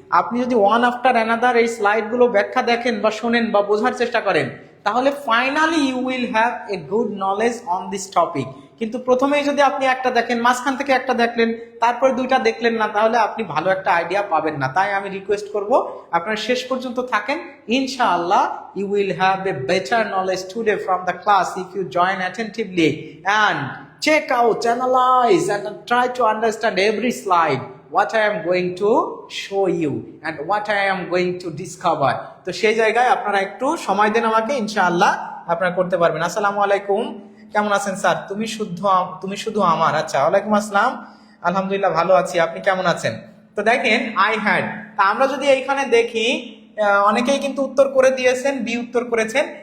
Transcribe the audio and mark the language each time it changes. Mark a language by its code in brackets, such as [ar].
[bn] আপনি যদি [en] one after another [bn] এই স্লাইডগুলো ব্যাখ্যা দেখেন বা শোনেন বা বোঝার চেষ্টা করেন, তাহলে [en] Finally you will have a good knowledge on this topic. [bn] কিন্তু প্রথমেই যদি আপনি একটা দেখেন, মাঝখান থেকে একটা দেখলেন, তারপরে দুইটা দেখলেন না, তাহলে আপনি ভালো একটা আইডিয়া পাবেন না। তাই আমি রিকোয়েস্ট করব আপনারা শেষ পর্যন্ত থাকেন। [en] ইনশাআল্লাহ you will have a better knowledge today from the class if you join attentively and check out, analyze and try to understand every slide what I am going to show you and what I am going to discover. [bn] তো সেই জায়গায় আপনারা একটু সময় দেন আমাকে, ইনশাআল্লাহ আপনারা করতে পারবেন। আসসালামু আলাইকুম, কেমন আছেন স্যার? তুমি শুধু আমার। আচ্ছা, ওয়ালাইকুম আসসালাম, আলহামদুলিল্লাহ ভালো আছি, আপনি কেমন আছেন? তো দেখেন [en] I had, [bn] তা আমরা যদি এইখানে দেখি অনেকেই কিন্তু উত্তর করে দিয়েছেন, বি উত্তর করেছেন।